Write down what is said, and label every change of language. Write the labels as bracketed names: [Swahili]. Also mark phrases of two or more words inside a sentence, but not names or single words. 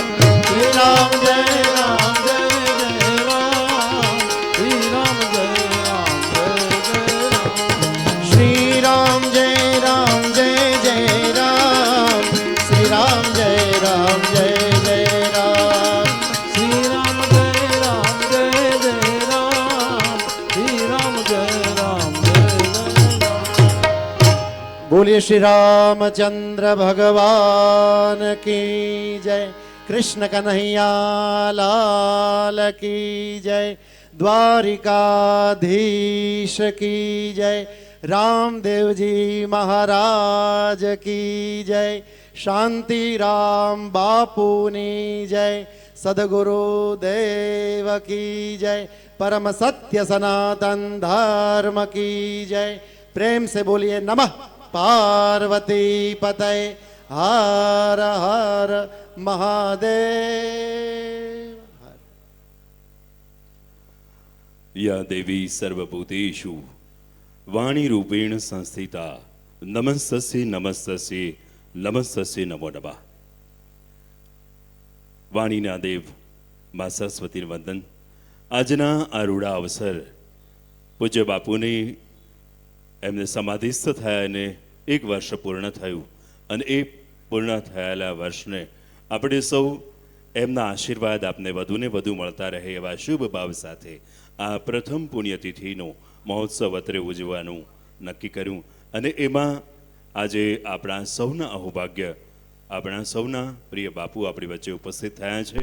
[Gujarati] શ્રી રામ જય રામ જય જય રામ, શ્રી રામ જય રામ જય જય રામ, શ્રી રામ જય રામ જય જય રામ, શ્રી રામ જય રામ જય જય રામ, શ્રી રામ જય રામ જય જય રામ, શ્રી રામ જય રામ જય જય રામ. [Hindi] બોલીએ શ્રી રાमचंद्र भगवान की जय, कृष्ण कन्हैया लाल की जय, द्वारिकाधीश की जय, रामदेव जी महाराज की जय, शांति राम बापूनी जय, सदगुरु देव की जय, परम सत्य सनातन धर्म की जय. प्रेम से बोलिए नमः पार्वती पतये, हर हर महादेव. [Sanskrit] या देवी सर्वभूतेषु वाणी रूपेण संस्थिता नमस्तस्यै नमस्तस्यै नमस्तस्यै नमो नमः. [Gujarati] વાણીના દેવ મા સરસ્વતીનું વંદન. આજના આ રૂડા અવસર પૂજ્ય બાપુની એમને સમાધિસ્થ થયા અને 1 વર્ષ પૂર્ણ થયું અને એ પૂર્ણ થયેલા વર્ષને આપણે સૌ એમના આશીર્વાદ આપને વધુને વધુ મળતા રહે એવા શુભ ભાવ સાથે આ પ્રથમ પુણ્યતિથિનો મહોત્સવ અત્રે ઉજવવાનું નક્કી કર્યું અને એમાં આજે આપણા સૌના અહોભાગ્ય, આપણા સૌના પ્રિય બાપુ આપણી વચ્ચે ઉપસ્થિત થયા છે.